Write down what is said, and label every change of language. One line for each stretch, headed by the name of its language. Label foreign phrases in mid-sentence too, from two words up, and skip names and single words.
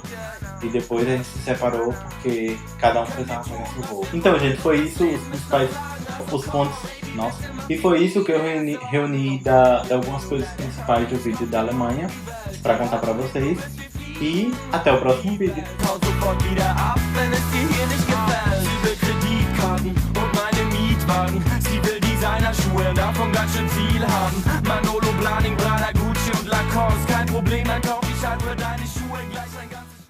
Portuguese: E depois a gente se separou porque cada um precisava pegar seu voo. Então, gente, foi isso os principais os pontos. Nossa. E foi isso que eu reuni de algumas coisas principais do vídeo da Alemanha pra contar pra vocês. E até o próximo vídeo.
German: Haut sofort wieder ab, wenn es dir hier nicht gefällt. Sie will Kreditkarten und meine Mietwagen. Sie will Designerschuhe, davon ganz schön viel haben. Manolo, Blahning, Prada, Gucci und Lacoste. Kein Problem, dann kauf ich halt für deine Schuhe gleich ein ganz